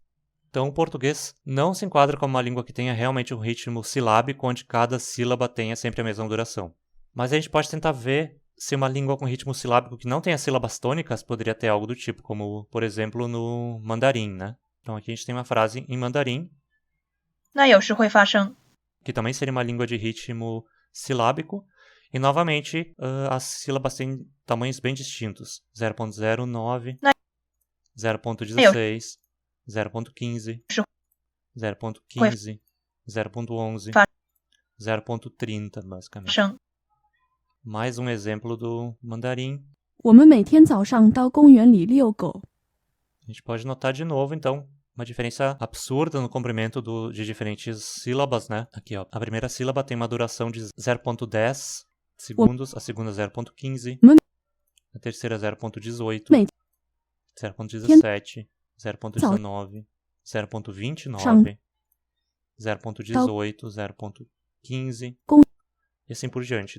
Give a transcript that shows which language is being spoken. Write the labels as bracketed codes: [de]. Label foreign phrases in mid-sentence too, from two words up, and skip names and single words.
[pt] Então, o português não se enquadra como uma língua que tenha realmente um ritmo silábico, onde cada sílaba tenha sempre a mesma duração. Mas a gente pode tentar ver se uma língua com ritmo silábico que não tenha sílabas tônicas poderia ter algo do tipo, como, por exemplo, no mandarim, né? Então, aqui a gente tem uma frase em mandarim, [zh] 那有时会发生。 [pt] que também seria uma língua de ritmo silábico, e novamente as sílabas têm tamanhos bem distintos: 0.09, 0.16, 0.15, 0.15, 0.11, 0.30, basicamente. [zh] 生 [pt] Mais um exemplo do mandarim. [zh] 我们每天早上到公园里遛狗。 [pt] A gente pode notar de novo, então, uma diferença absurda no comprimento de diferentes sílabas, né? Aqui, ó. A primeira sílaba tem uma duração de 0.10 segundos, a segunda 0.15, a terceira 0.18, 0.17, 0.19, 0.29, 0.18, 0.15 e assim por diante.